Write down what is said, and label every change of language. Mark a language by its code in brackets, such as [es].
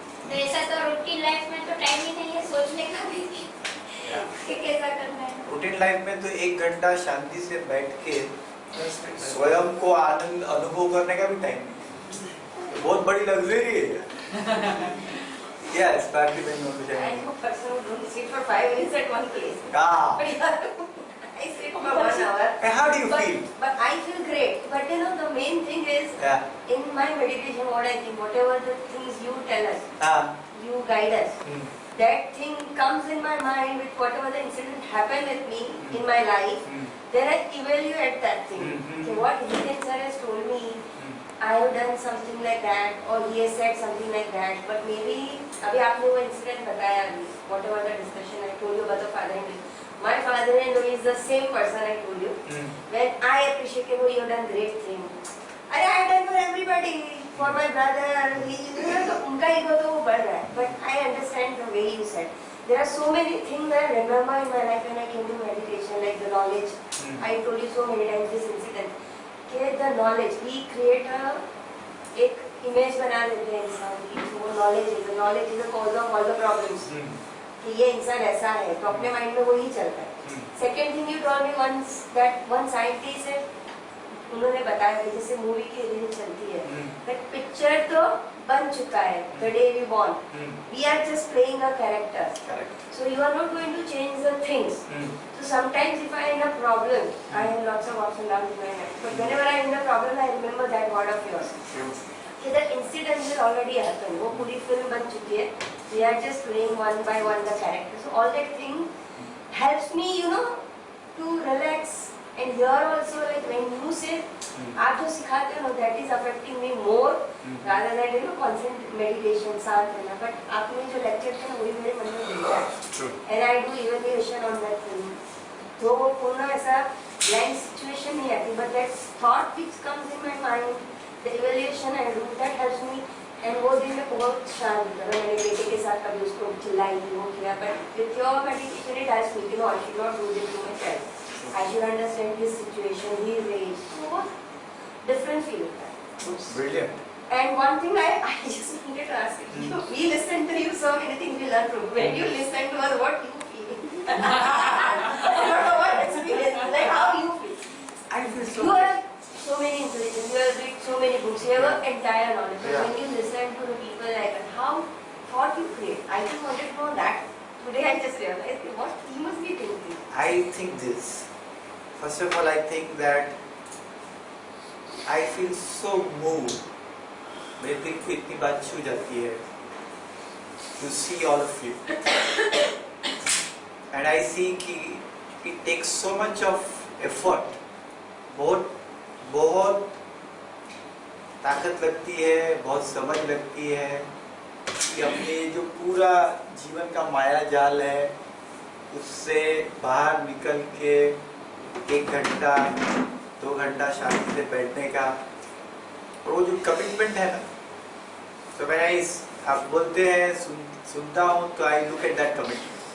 [hi] तो ऐसा तो रूटीन लाइफ में तो टाइम ही नहीं है सोचने का भी कि कैसा करना है. रूटीन लाइफ में तो 1 घंटा शांति से बैठ के स्वयं को आनंद अनुभव करने का भी टाइम नहीं. तो बहुत बड़ी लग्जरी है. यस, बाकी मैं नोट [en] I [hi] जाएंगे. [en] know person who don't sit for 5 minutes at one place. [hi] हाँ. [en] But yeah, I sit for 1 hour. And how do you But, feel? but I feel great. But you know, the main thing is Yeah. in my meditation, what I think, whatever the things you tell us, [hi] हाँ. [en] you guide us. Hmm. That thing comes in my mind with whatever the incident happened with me in my life. Hmm. Then I evaluate that thing. Hmm. So what Hiten sir has told me, I have done something like that, or he has said something like that. But maybe [hi] अभी आपने वो incident बताया अभी, [en] whatever the discussion I told you about the father-in-law. My father-in-law is the same person I told you. Hmm. When I appreciate him, you have done great thing. अरे I have done for everybody, for my brother. [hi] तो उनका ego तो वो बढ़ रहा है. [en] But I understand the way you said. There are so many things I remember in my life when I came to meditation, like the knowledge. I told you so many times this incident. [hi] कि [en] the knowledge, we create a [hi] एक image बना देते हैं इंसान की. [en] वो knowledge is the cause of all the problems. [hi] कि ये इंसान ऐसा है, तो अपने mind में वही चलता है. [en] Second thing you told me once that one scientist [hi] है, उन्होंने बताया कि जैसे मूवी की रील चलती है, [en] that picture [hi] तो बन चुका है, [en] the day we born. We are just playing a character. Correct. So you are not going to change the things. So sometimes if I am in a problem, I have lots of ups and downs in my life. But whenever I am in a problem, I remember that word of yours. कि that incident will already happen. [hi] वो पूरी film बन चुकी है. [en] We are just playing one by one the character. So all that thing helps me, you know, to relax. And here also, like when you say, [hi] आप जो सिखाते हो, [en] that is affecting me more rather than you know constant meditation, [hi] शांत रहना. But आपने जो lecture किया वही मेरे मन में रहता है. [en] True. And I do evaluation on that thing. [hi] तो वो पूर्ण ऐसा blank situation नहीं आती, [en] but that thought which comes in my mind, the evaluation I do, that helps me. [hi] And वो दिन में बहुत शांत होता है. मैंने बेटे के साथ कभी उसको चिल्लाई वो किया, [en] but with your meditation it helps me. You know, I should not do this to my child. I should understand his situation, his age. So different feel [hi] होता है. [en] Brilliant. And one thing I just wanted to ask you, we listen to you so many things we learn from. When you listen to us, what you feel? I don't know what experience, like how you feel. I feel so You have so many intelligence, you have read so many books, you have entire knowledge. But when you listen to the people like us, how thought you create? I just wanted to know that. Today I just realized what he must be thinking. I think this. First of all, I think that I feel so moved. [hi] मेरे दिल को इतनी बात छू जाती है [en] to see all of you. And I see कि it takes so much of effort. [hi] बहुत ताकत लगती है, बहुत समझ लगती है कि अपने जो पूरा जीवन का माया जाल है उससे बाहर निकल के 1 घंटा 2 घंटा शांति से बैठने का, और वो जो कमिटमेंट है ना, तो मैंने आप बोलते हैं सुनता हूँ तो [en] I look at that commitment.